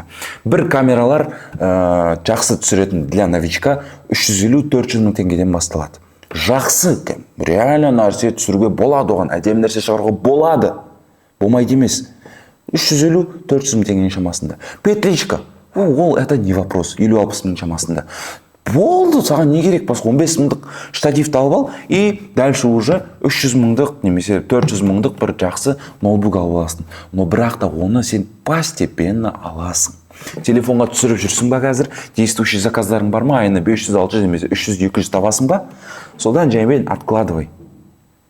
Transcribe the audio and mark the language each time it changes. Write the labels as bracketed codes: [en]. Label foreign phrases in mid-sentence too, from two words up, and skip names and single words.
[kk] Бір камералар жақсы түсіретін [ru] для новичка [kk] 350-400 мың теңгеден басталады. Жақсы, реально нәрсе түсіруге болады, оған әдемі нәрсе шығаруға болады. Болмайды емес. 350-400 мың теңгенің шамасында. Петличка, ол [ru] это не вопрос, [kk] 50-60 мың шамасында. Болды, саған не керек, басқа 15 мыңдық штативті алып ал, [ru] и дальше уже [kk] 300 мыңдық, немесе 400 мыңдық бір жақсы ноутбук алып аласың. Но бірақ та оны сен постепенно аласың. Телефонға түсіріп жүрсің ба қазір, действующий заказдарың бар ма, айына 500-600, немесе 300-200 табасың ба, содан жаймен откладывай.